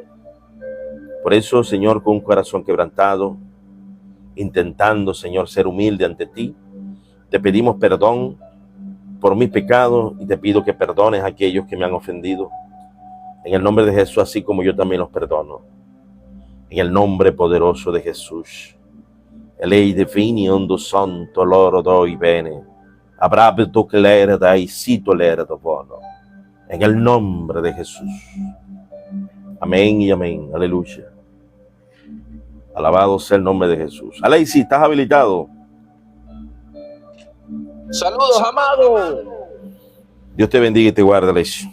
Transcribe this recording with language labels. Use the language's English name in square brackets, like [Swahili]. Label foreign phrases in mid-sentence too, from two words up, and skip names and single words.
[Spanish] Por eso, Señor, con un corazón quebrantado, intentando, Señor, ser humilde ante ti, te pedimos perdón por mis pecados y te pido que perdones a aquellos que me han ofendido. En el nombre de Jesús, así como yo también los perdono. En el nombre poderoso de Jesús. Elei defini ondo santo loro doi bene. Abrabto que l'era dai sito l'era do bono. En el nombre de Jesús. Amén y amén. Aleluya. Alabado sea el nombre de Jesús. Aleisi, ¿estás habilitado? Saludos, amado. Dios te bendiga y te guarde, Aleisi.